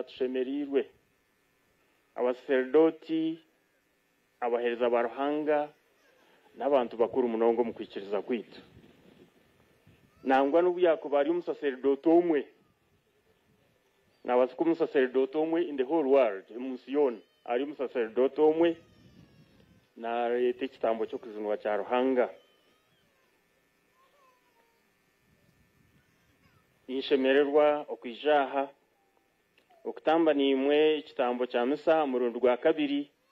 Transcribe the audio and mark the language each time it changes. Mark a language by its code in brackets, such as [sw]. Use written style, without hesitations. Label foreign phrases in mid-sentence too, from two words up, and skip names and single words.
[nyn] tushemerirwe abasaseredooti abaheereza ba Ruhanga n'abantu bakuru munonga omu kwikiriza kwitu nangwa n'obu yakuba ari omusaseredooti omwe nabaza kuba omusaseredooti omwe [en] in the whole world [nyn] emunsi yoona ari omusaseredooti omwe nareeta ekitambo ky'okuzinwa kya Ruhanga. Ninshemererwa okwija aha okutamba nimwe ekitambo kya misa murundi gwa kabiri